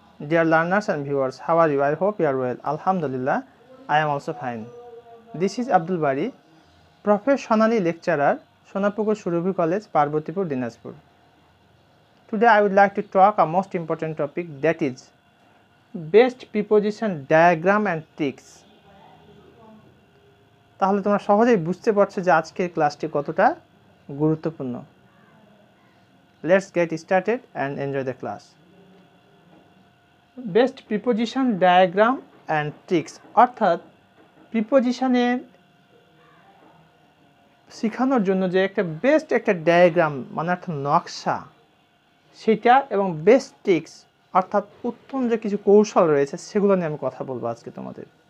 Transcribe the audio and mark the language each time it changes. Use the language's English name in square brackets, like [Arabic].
[English] Dear learners and viewers, how are you? I hope you are well. Alhamdulillah, I am also fine. This is Abdul Bari, professionally lecturer, Sonapukur Surabhi College, Parbotipur, Dinajpur. Today I would like to talk a most important topic, that is best preposition diagram and tricks. [Bangla] তাহলে তোমরা সহজেই বুঝতে পারছো যে আজকের ক্লাসটি কতটা গুরুত্বপূর্ণ। [English] Let's get started and enjoy the class. Best preposition diagram and tricks [Bangla] অর্থাৎ প্রিপোজিশনের শেখানোর জন্য যে একটা বেস্ট একটা ডায়াগ্রাম মানে একটা নকশা সেটা এবং বেস্ট ট্রিক্স অর্থাৎ উত্তম যে কিছু কৌশল রয়েছে সেগুলো নিয়ে আমি কথা বলবো আজকে তোমাদের।